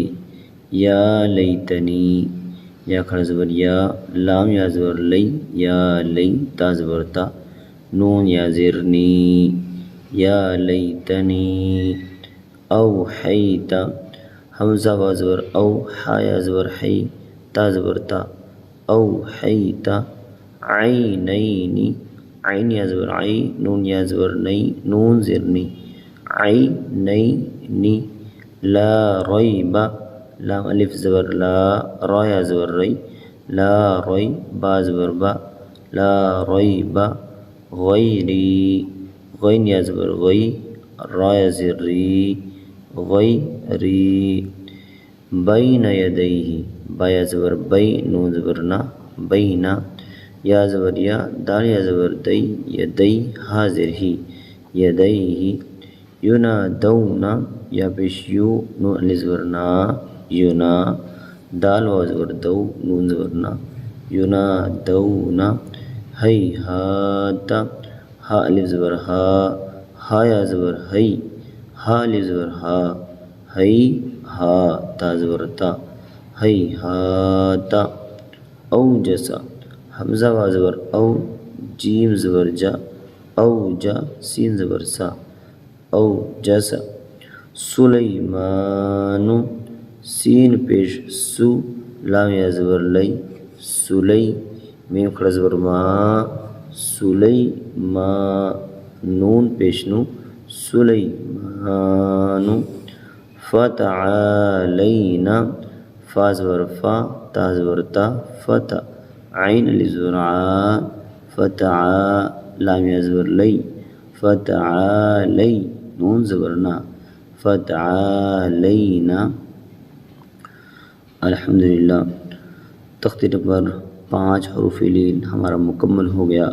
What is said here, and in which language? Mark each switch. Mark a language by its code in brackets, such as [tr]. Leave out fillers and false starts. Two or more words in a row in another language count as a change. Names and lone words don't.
[ur] یا لیتنی، یا کھڑا زبر یا، لام یا زبر لئی، یا لئی، تا زبر تا، نون یا زیر نی، یا لیتنی، اوحیت، حمزہ واو زبر او، ہا یا زبر حی، تا زبر تا، اوحیت، عینینی، عین یا زبر عی، نون یا زبر نئی، نون زیر نی، عینینی، لا ریب، لام الف زبر لا، را یا زبر ری، لا ری، با زبر با، لا ریب، غیری، غین یا زبر غی، را یا زیر ری، غیری، بین یدیہ، با یا زبر بی، نون زبر نا، بینا، یا زبر یا، دال یا زبر دی، یدی، حاضر ہی، یدیہ، ینادونا، یا پیش یو، نون الف زبر نا، ینا، دال واو زبر دو، نون زبر نا، ینادونا، ہیہات، ہا الف زبر ہا، ہا یا زبر ہی، ہا الف زبر ہا، ہی، ہا، تا زبر تا، ہیہات، اوجس، حمزہ واو زبر او، جیم زبر جا، اوجا، سین زبر سا، اوجس، سلیمان، سین پیش سو، لام یا زبر لئی، سلی، میم کھڑا زبر ما، سلیما، نون پیش نو، سلیمان، فتعالینا، فا زبر فا، تا زبر تا، فتح، عین الف زبر ع، فتعا، لام یا زبر لئی، فتعالی، نون زبر نا، فتعالینا۔ الحمدللہ تختی نمبر 5 حروف لین ہمارا مکمل ہو گیا۔